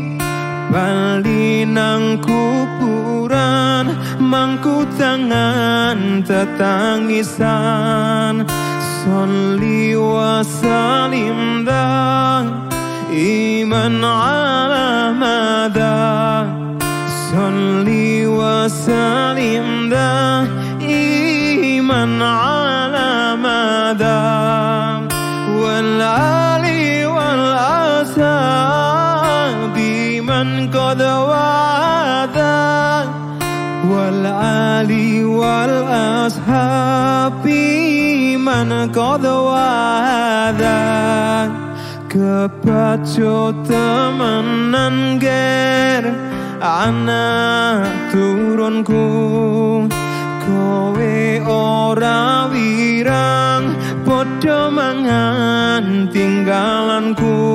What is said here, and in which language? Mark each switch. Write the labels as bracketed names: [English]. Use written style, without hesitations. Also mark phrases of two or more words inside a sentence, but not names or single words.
[Javanese] Bali nang kuburan mangku tangan tetangisan. [Arabic] صلّ وسلّم إيمان على مدى. صلّ وسلّم إيمان على مدى. والآل والأصحاب من قد وعدا. والآل والأصحاب من قد وعدا. [Javanese] Kepacut temenan ger anak turunku. Kowe ora wirang padha mangan tinggalanku.